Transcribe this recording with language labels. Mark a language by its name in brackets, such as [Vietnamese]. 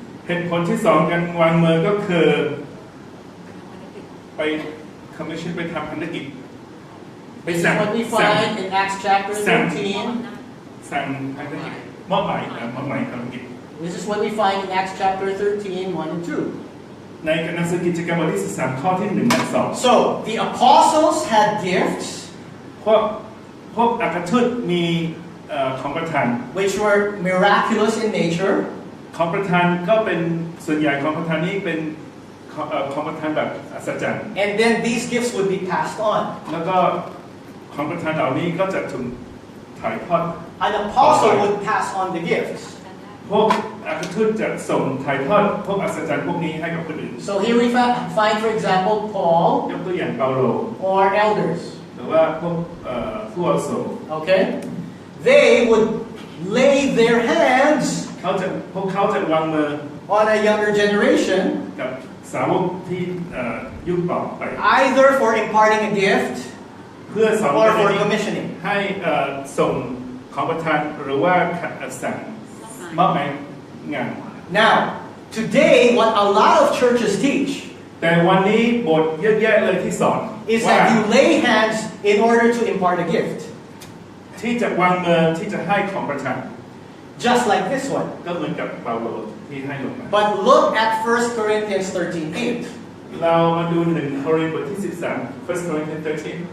[Thai] เหตุผลที่2การวางมือก็คือไป commission ไปทำภารกิจ [English] This is what we find in Acts chapter 13. [Thai] สั่งภารกิจมอบหมายภารกิจ [English] This is what we find in Acts chapter 13, 1 and 2. [Thai] ในหนังสือกิจกรรมบทที่13ข้อที่1และ2 [English] So, the apostles had gifts [Thai] พวกอัครทูตมีของประทาน [English] which were miraculous in nature. [Thai] ของประทานก็เป็นส่วนใหญ่ของประทานนี้เป็นของประทานแบบอัศจรรย์ [English] And then these gifts would be passed on. [Thai] แล้วก็ของประทานเหล่านี้ก็จะถูกถ่ายทอด [English] An apostle would pass on the gifts. [Thai] พวกอัครทูตจะส่งถ่ายทอดพวกอัศจรรย์พวกนี้ให้กับคนอื่น [English] So here we find, for example, Paul [Thai] ยกตัวอย่างเปาโล [English] or elders. [Thai] หรือว่าพวกผู้อาวุโส [English] Okay? They would lay their hands [Thai] พวกเขาจะวางมือ [English] on a younger generation, [Thai] กับสาวกที่ยุคต่อไป [English] either for imparting a gift [Thai] เพื่อสอน [English] or for commissioning. [Thai] ให้ส่งของประทานหรือว่าสั่งมอบหมายงาน [English] Now, today, what a lot of churches teach [Thai] แต่วันนี้บทเยอะแยะเลยที่สอน [English] is [Thai] ว่า [English] that you lay hands in order to impart a gift. [Thai] ที่จะวางมือที่จะให้ของประทาน [English] Just like this one. [Thai] ก็เหมือนกับเปาโลที่ให้ลงมา [English] But look at 1 Corinthians 13:8. [Thai] เรามาดู1 โครินธ์บทที่13 [English] 1 Corinthians 13